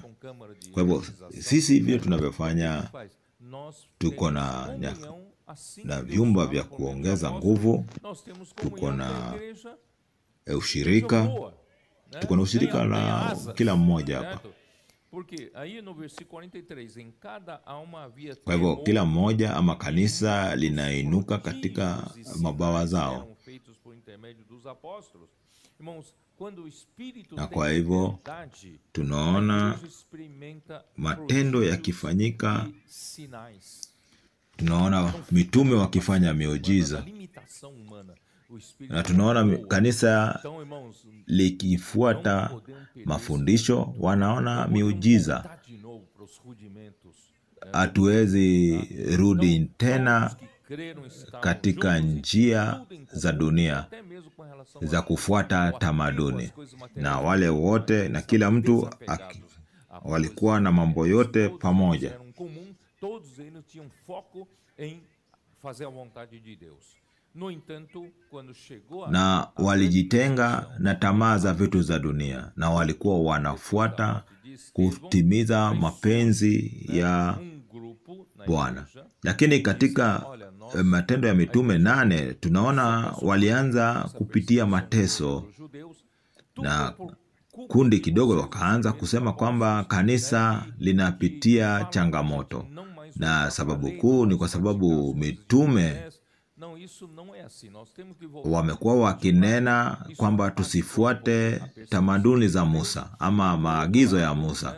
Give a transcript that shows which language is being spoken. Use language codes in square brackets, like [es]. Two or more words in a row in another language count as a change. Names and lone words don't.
[sw] Kwa hivyo sisi hivyo tunavyofanya, tuko na vyumba vya kuongeza nguvu, tuko na ushirika, tuko na ushirika na kila mmoja hapa. [pt] Porque aí no versículo 43, em cada alma havia [sw] Kwa hivyo [pt] temor, [sw] kila mmoja ama kanisa [pt] muitos [sw] linainuka [pt] prodígios [sw] katika [pt] e [sw] mabawa [pt] sinais [sw] zao, [pt] eram feitos por intermédio dos apóstolos. Irmãos, quando o Espírito [sw] na [pt] tem [sw] kwa hivyo [pt] liberdade, a [sw] tunaona [pt] igreja experimenta [sw] matendo [pt] prodígios [sw] yakifanyika, [pt] e sinais. [sw] tunaona [pt] Não [sw] mitume [pt] fica [sw] wakifanya [pt] na [sw] miujiza, [pt] limitação humana. O Espírito [sw] na tunaona [pt] voa. [sw] kanisa [pt] Então, irmãos, não [sw] likifuata [pt] podemos perder esse [sw] mafundisho, [pt] momento. [sw] wanaona [pt] Não podemos [sw] miujiza. [pt] voltar de novo para os rudimentos. [sw] Hatuwezi rudi [pt] Então, [sw] tena [pt] todos que creram estavam [sw] katika [pt] juntos e [sw] njia [pt] tinham tudo em [sw] za [pt] comum, [sw] dunia [pt] até mesmo com relação [sw] za [pt] ao [sw] kufuata [pt] apego [sw] tamaduni, [pt] às coisas [sw] na [pt] materiais, [sw] wale wote [pt] eles [sw] na [pt] estavam [sw] kila mtu [pt] desapegados à [sw] walikuwa [pt] coisa [sw] na mambo [pt] materiais. [sw] yote [pt] Todos eles [sw] pamoja, [pt] eram comum, todos eles tinham foco em fazer a vontade de Deus. No entanto, quando chegou na a [sw] walijitenga na tamaa za vitu za dunia, na walikuwa wanafuata kutimiza mapenzi ya Bwana. Lakini katika Matendo ya Mitume 8 tunaona walianza kupitia mateso, na kundi kidogo wakaanza kusema kwamba kanisa linapitia changamoto, na sababu kuu ni kwa sababu mitume wamekuwa wakinena kwamba tusifuate tamaduni za Musa ama maagizo ya Musa.